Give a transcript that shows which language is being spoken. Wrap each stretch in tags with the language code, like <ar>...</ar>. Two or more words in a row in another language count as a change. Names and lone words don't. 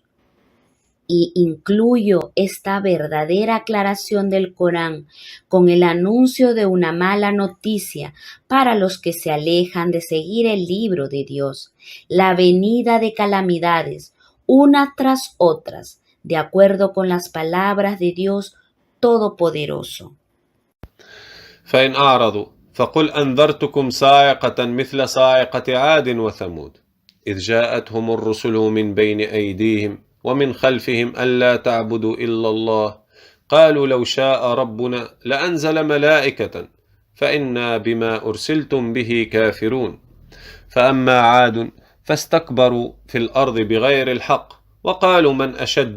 <es>Y incluyo esta verdadera aclaración del Corán con el anuncio de una mala noticia para los que se alejan de seguir el libro de Dios, la venida de calamidades, una tras otras, de acuerdo con las palabras de Dios Todopoderoso.</es> <ar>فإن أعرضوا فقل أنذرتكم صاعقة مثل صاعقة عاد وثمود إذ جاءتهم الرسل من بين أيديهم ومن خلفهم ألا تعبدوا إلا الله قالوا لو شاء ربنا لأنزل ملائكة فإنا بما أرسلتم به كافرون فأما عاد فاستكبروا في الأرض بغير الحق وقالوا من أشد</ar>